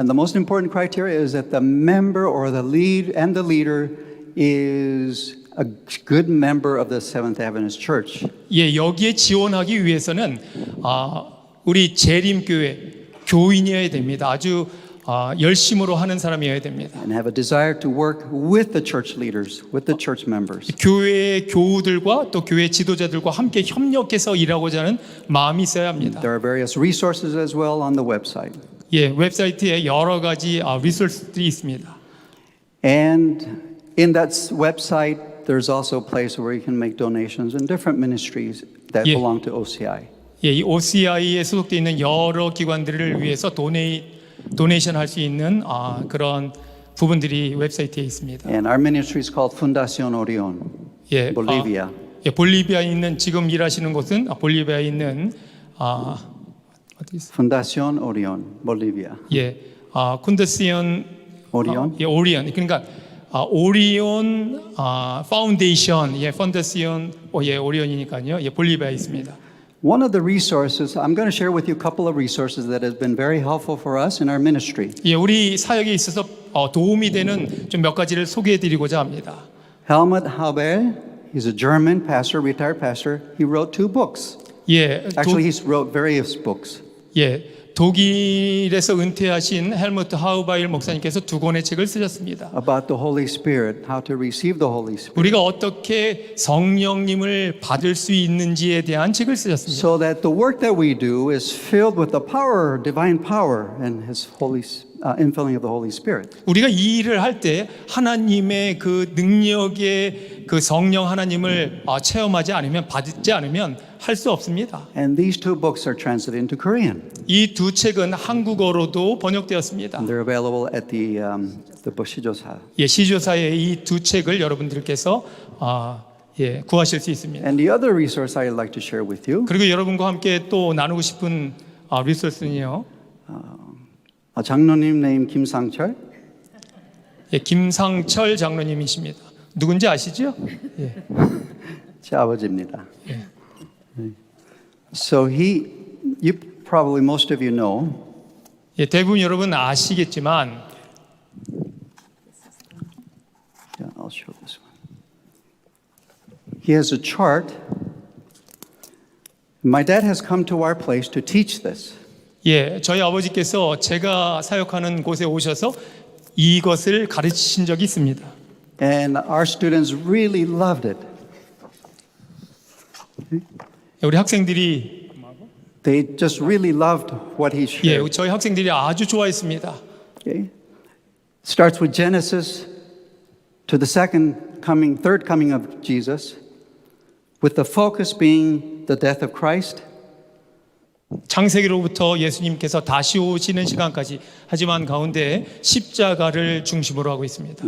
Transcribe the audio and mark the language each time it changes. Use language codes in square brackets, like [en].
[en] And the most important criteria is that the member or the leader is a good member of the Seventh Adventist Church. [ko] 여기에 지원하기 위해서는 우리 재림교회 교인이어야 됩니다. 아주 열심으로 하는 사람이어야 됩니다. [en] and have a desire to work with the church leaders, with the church members. [ko] 교회의 교우들과 또 교회 지도자들과 함께 협력해서 일하고자 하는 마음이 있어야 합니다. [en] There are various resources as well on the website. [ko] 예, 웹사이트에 여러 가지 리소스들이 있습니다. [en] And in that website, there's also a place where you can make donations in different ministries that Yeah. belong to OCI. [ko] 예, 이 OCI에 소속되어 있는 여러 기관들을 위해서 도네이션 할 수 있는 그런 부분들이 웹사이트에 있습니다. [en] And our ministry is called Fundación Orión, [ko] 예, [en] Bolivia. [ko] 예, 볼리비아에 있는 지금 일하시는 곳은 볼리비아에 있는 어디 있어요? [en] Fundación Orión, Bolivia. [ko] 예, 쿤더시온 [en] Orión? [ko] 예, 오리온. 그러니까 오리온 파운데이션, 예, 펀더시온, 예, 오리온이니까요. 예, 볼리비아에 있습니다. [en] One of the resources, I'm going to share with you a couple of resources that has been very helpful for us in our ministry. [ko] 예, 우리 사역에 있어서 도움이 되는 좀 몇 가지를 소개해드리고자 합니다. [en] Helmut Haber, he's a German pastor, retired pastor. He wrote 2 books. [ko] 예, [en] Actually, he wrote various books. [ko] 예, 독일에서 은퇴하신 헬무트 하우바일 목사님께서 2권의 책을 쓰셨습니다. [en] About the Holy Spirit, how to receive the Holy Spirit. [ko] 우리가 어떻게 성령님을 받을 수 있는지에 대한 책을 쓰셨습니다. [en] So that the work that we do is filled with the power, divine power, and His infilling of the Holy Spirit. [ko] 우리가 이 일을 할 때 하나님의 그 능력의 그 성령 하나님을 체험하지 않으면 받지 않으면 할 수 없습니다. [en] And these 2 books are translated into Korean. [ko] 이 2 책은 한국어로도 번역되었습니다. [en] And they're available at the Bushijosa. [ko] 예, 시조사의 이 2 책을 여러분들께서 예, 구하실 수 있습니다. [en] And the other resource I'd like to share with you, [ko] 그리고 여러분과 함께 또 나누고 싶은 리소스는요. 장로님 name 김상철. 예, 김상철 장로님이십니다. 누군지 아시죠? 예. 제 아버지입니다. [en] So you probably most of you know, [ko] 예, 대부분 여러분 아시겠지만 [en] yeah, I'll show this one. He has a chart. My dad has come to our place to teach this. [ko] 예, 저희 아버지께서 제가 사역하는 곳에 오셔서 이것을 가르치신 적이 있습니다. [en] And our students really loved it. [ko] 우리 학생들이 [en] They just really loved what he [ko] 예, [en] shared. [ko] 저희 학생들이 아주 좋아했습니다. [en] Okay? Starts with Genesis to the third coming of Jesus, with the focus being the death of Christ. [ko] 창세기로부터 예수님께서 다시 오시는 시간까지 하지만 가운데 십자가를 중심으로 하고 있습니다.